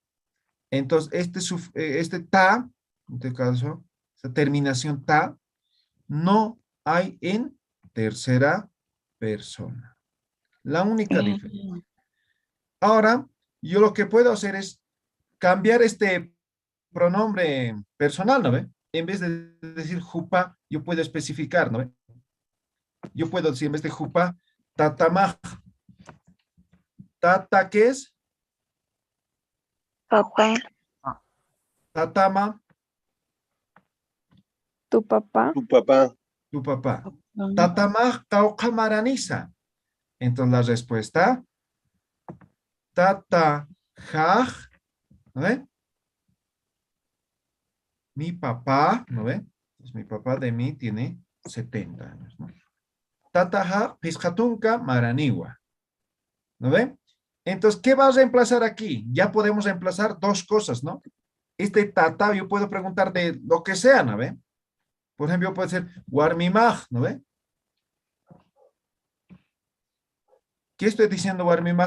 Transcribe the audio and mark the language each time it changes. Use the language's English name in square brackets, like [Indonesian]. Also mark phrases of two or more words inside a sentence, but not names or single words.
[Spanish] Entonces, este ta, en este caso, esta terminación ta, no hay en tercera persona. La única diferencia. Ahora, yo lo que puedo hacer es cambiar este pronombre personal, ¿no ve? En vez de decir jupa, yo puedo especificar, ¿no ve? Yo puedo decir en vez de jupa, tatamaj. [Aymara] Tata, [Spanish] ¿qué es? Papá, [Aymara] Tatama, [Spanish] tu papá. Tu papá. tu papá. [Aymara] Tatamaj caucamaraniza. [Spanish] Entonces la respuesta, tatajaj, ¿no ve? Mi papá, ¿no ve? Pues mi papá de mí tiene 70 años, ¿no? [Aymara] Tataja piscatunca maraniwa. [Spanish] ¿No ve? Entonces, ¿qué va a reemplazar aquí? Ya podemos reemplazar dos cosas, ¿no? Este tata, yo puedo preguntar de lo que sea, ¿no ve? Por ejemplo, puede ser warmimaj, ¿no ve? ¿Qué estoy diciendo warmimaj?